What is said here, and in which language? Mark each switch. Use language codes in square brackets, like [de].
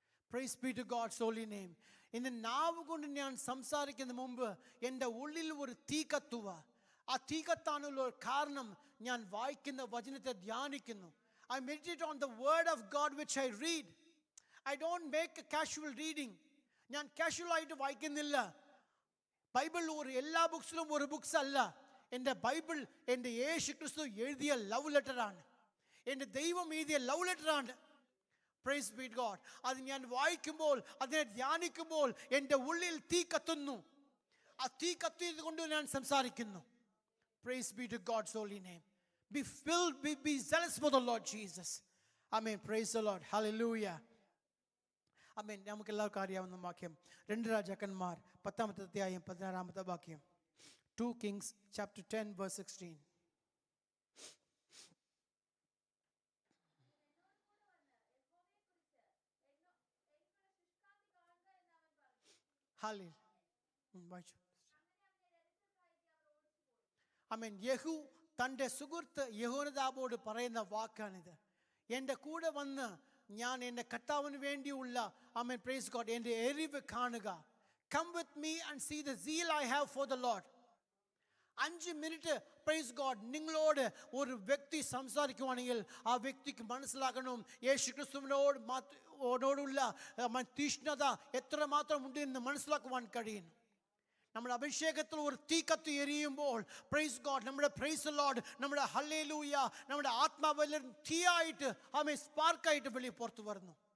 [en] Praise be to God's holy name. [ml] ഇന്ന് നാവ് കൊണ്ട് ഞാൻ സംസാരിക്കുന്ന മുമ്പ് എൻ്റെ ഉള്ളിൽ ഒരു തീ കത്തുക. ആ തീ കത്താനുള്ള കാരണം ഞാൻ വായിക്കുന്ന വചനത്തെ ധ്യാനിക്കുന്നു. [en] I meditate on the word of God which I read. I don't make a casual reading. [ml] ഞാൻ കാഷ്വൽ ആയിട്ട് വായിക്കുന്നില്ല. ബൈബിൾ ഒരു എല്ലാ ബുക്സിലും ഒരു ബുക്സ് അല്ല. എൻ്റെ ബൈബിൾ എൻ്റെ യേശു ക്രിസ്തു എഴുതിയ ലവ് ലെറ്ററാണ്. എൻ്റെ ദൈവം എഴുതിയ love ലെറ്ററാണ്. [en] Praise be to God. [ml] അത് ഞാൻ വായിക്കുമ്പോൾ, അതിനെ ധ്യാനിക്കുമ്പോൾ എൻ്റെ ഉള്ളിൽ തീ കത്തുന്നു. ആ തീ കത്തിയത് കൊണ്ട് ഞാൻ സംസാരിക്കുന്നു. [en] Praise be to God's holy name. Be filled, be zealous for the Lord Jesus. Amen. Praise the Lord. Hallelujah. Amen. [ml] നമുക്ക് എല്ലാവർക്കും അറിയാവുന്ന വാക്യം 2 രാജാക്കന്മാർ 10-ാമത്തെ അധ്യായം 16-ാമത്തെ വാക്യം. [en] 2 Kings chapter 10 verse 16. [ml] Hallelujah. വായിച്ചു. ആമേൻ. യഹൂ തൻ്റെ സുഹൃത്ത് യഹോനാദാബോട് പറയുന്ന വാക്കാണിത്. എൻ്റെ കൂടെ വന്ന് ഞാൻ എൻ്റെ കർത്താവിന് വേണ്ടിയുള്ള, ആമേൻ, [en] praise God, [ml] എൻ്റെ എരിവ് കാണുക. [en] Come with me and see the zeal I have for the Lord. [ml] 5 minute [en] praise God [ml] നിങ്ങളോട് ഒരു വ്യക്തി സംസാരിക്കുവാണെങ്കിൽ ആ വ്യക്തിക്ക് മനസ്സിലാക്കണം യേശു ക്രിസ്തുവിനോടുള്ള തീഷ്ണത എത്രമാത്രം ഉണ്ട് എന്ന് മനസ്സിലാക്കുവാൻ കഴിയുന്നു. നമ്മുടെ അഭിഷേകത്തിൽ ഒരു തീ കത്തി എരിയുമ്പോൾ [en] praise God, [ml] നമ്മുടെ [en] praise Lord, [ml] നമ്മുടെ ഹല്ലേലൂയ, നമ്മുടെ ആത്മാവെല്ലാം തീയായിട്ട്, ആമേൻ, സ്പാർക്കായിട്ട് വെളിയിൽ പുറത്തു വരുന്നു.